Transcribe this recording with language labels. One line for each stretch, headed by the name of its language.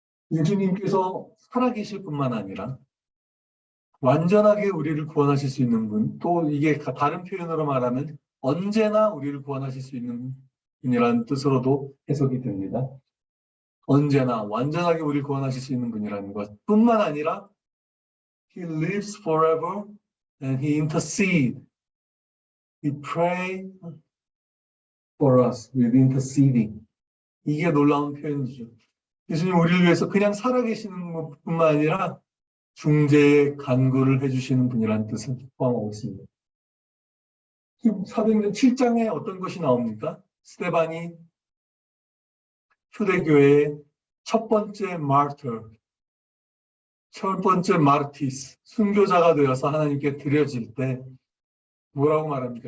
Korean: 예수님께서 살아계실 뿐만 아니라 완전하게 우리를 구원하실 수 있는 분, 또 이게 다른 표현으로 말하면 언제나 우리를 구원하실 수 있는 분이라는 뜻으로도 해석이 됩니다. 언제나 완전하게 우리를 구원하실 수 있는 분이라는 것 뿐만 아니라
English: He lives forever and He intercedes. He prays for us with interceding.
Korean: 이게 놀라운 표현이죠. 예수님 우리를 위해서 그냥 살아계시는 것뿐만 아니라 중재의 간구를 해주시는 분이라는 뜻을 포함하고 있습니다. 지금 사도행전 7장에 어떤 것이 나옵니까? 스데반이 초대교회의 첫 번째 마르터, 첫 번째 마르티스, 순교자가 되어서 하나님께 드려질 때 뭐라고 말합니까?